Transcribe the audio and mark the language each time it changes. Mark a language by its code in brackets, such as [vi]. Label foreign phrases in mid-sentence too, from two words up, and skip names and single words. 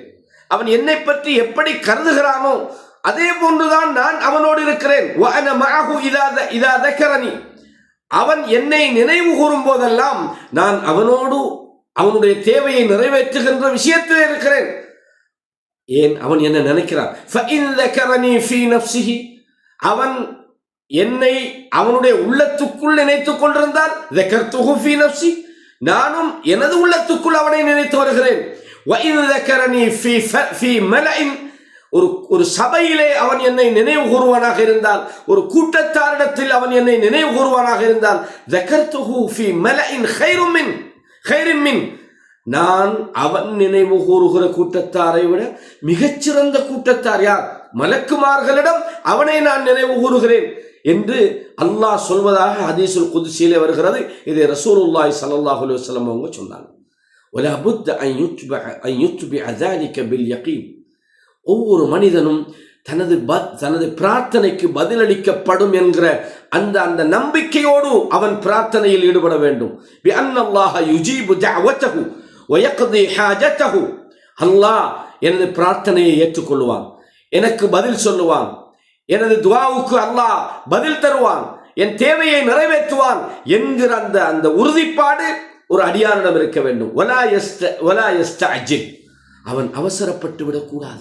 [ta] அவன் என்னை பற்றி எப்படி கருதுகிறானோ அதே போன்றுதான் நான் அவனோடு இருக்கிறேன். [ar] وأنا معه إذا ذكرني, [ta] அவன் என்னை நினைவு கூறும் போதெல்லாம் நான் அவனோடு அவனுடைய தேவையை நிறைவேற்றுகின்ற விஷயத்தில் இருக்கிறேன். ஏன் அவன் என்ன நினைக்கிறான், [ar] فإن ذكرني في نفسه, [ta] அவன் என்னை அவனுடைய உள்ளத்துக்குள் நினைத்துக் கொண்டிருந்தால் [ar] ذكرته في نفسي, [ta] நானும் எனது உள்ளத்துக்குள் அவனை நினைத்து வருகிறேன். [ar] وإن ذكرني في ملأ, [ta] ஒரு சபையிலே அவன் என்னை நினைவு கூறுவானாக இருந்தால், ஒரு கூட்டத்தாரிடத்தில் அவன் என்னை நினைவு கூறுவானாக இருந்தால் [ar] ذكرته في ملأ خير من, [ta] நான் அவன் நினைவு கூறுகிற கூட்டத்தாரை விட மிகச்சிறந்த கூட்டத்தார் யார், மலக்குமார்களிடம் அவனை நான் நினைவு கூறுகிறேன் என்று அல்லாஹ் சொல்வதாக ஹதீஸுல் குத்ஸியிலே வருகிறது. இதை [ar] رسول الله صلى الله عليه وسلم [ta] அவங்க சொன்னாங்க. [ar] ولا بد ان يتبع ذلك باليقين, [ta] ஒவ்வொரு மனிதனும் தனது பிரார்த்தனைக்கு பதிலளிக்கப்படும் என்கிற அந்த நம்பிக்கையோடு அவன் பிரார்த்தனையில் ஈடுபட வேண்டும். [ar] بأن الله يجيب دعوته ويقضي حاجته, [ta] அல்லாஹ் எனது பிரார்த்தனையை ஏற்றுக்கொள்வான், எனக்கு பதில் சொல்லுவான், எனது துஆவுக்கு அல்லாஹ் பதில் தருவான், என் தேவையை நிறைவேற்றுவான் என்கிற அந்த உறுதிப்பாடு ஒரு அடியானிடம் இருக்க வேண்டும். [ar] ولا يستعجل, [ta] அவன் அவசரப்பட்டு விடக்கூடாது.